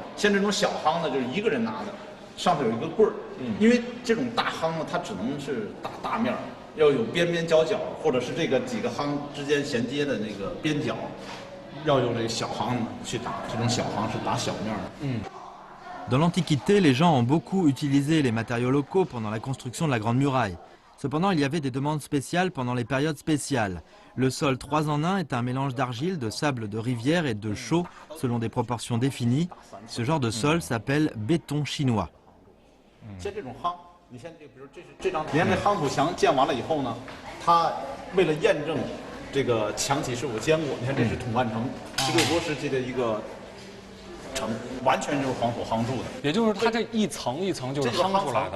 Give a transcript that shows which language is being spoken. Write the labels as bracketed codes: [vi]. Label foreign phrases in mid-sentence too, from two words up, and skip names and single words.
[zh] 像这种小夯呢，就是1个人拿的，上头有一个棍儿。因为这种大夯呢，它只能是打大面，要有边边角角，或者是这个几个夯之间衔接的那个边角，要用这个小夯去打。这种小夯是打小面的。 [fr] Dans l'Antiquité, les gens ont beaucoup utilisé les matériaux locaux pendant la construction de la Grande Muraille. Cependant, il y avait des demandes spéciales pendant les périodes spéciales. Le sol 3 en 1 est un mélange d'argile, de sable de rivière et de chaux, selon des proportions définies. Ce genre de sol s'appelle béton chinois. [zh] 像这种夯，你像这个，比如这张，你看这夯土墙建完了以后呢，它为了验证这个墙体是否坚固，你看这是统万城16多时期的一个城，完全就是黄土夯筑的。也就是它这一层一层就是夯出来的，